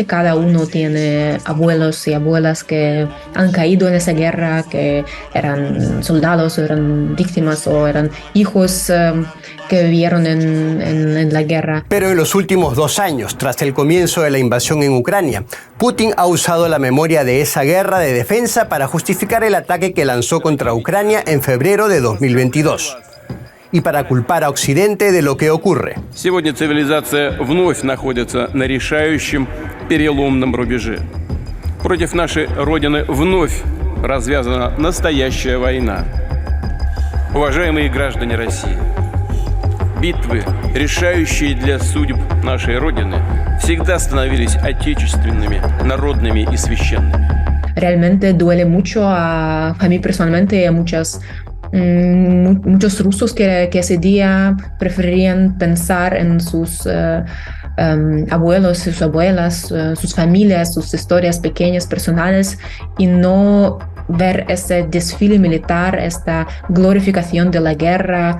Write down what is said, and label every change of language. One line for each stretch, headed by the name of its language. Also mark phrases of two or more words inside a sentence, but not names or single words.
Spanish: Cada uno tiene abuelos y abuelas que han caído en esa guerra, que eran soldados, o eran víctimas, o eran hijos que vivieron en la guerra. Pero en los últimos 2 años, tras el comienzo de la invasión en Ucrania, Putin ha usado la memoria de esa guerra de defensa para justificar el ataque que lanzó contra Ucrania en febrero de 2022. Y para culpar a Occidente de lo que ocurre.
Russian: Сегодня цивилизация вновь находится на решающем переломном рубеже. Против нашей Родины вновь развязана настоящая война. Уважаемые граждане России, битвы, решающие для судеб нашей Родины, всегда становились отечественными, народными и священными.
Spanish: Realmente duele mucho a mí personalmente y a muchos rusos que ese día preferirían pensar en sus abuelos, sus abuelas, sus familias, sus historias pequeñas, personales, y no ver ese desfile militar, esta glorificación de la guerra.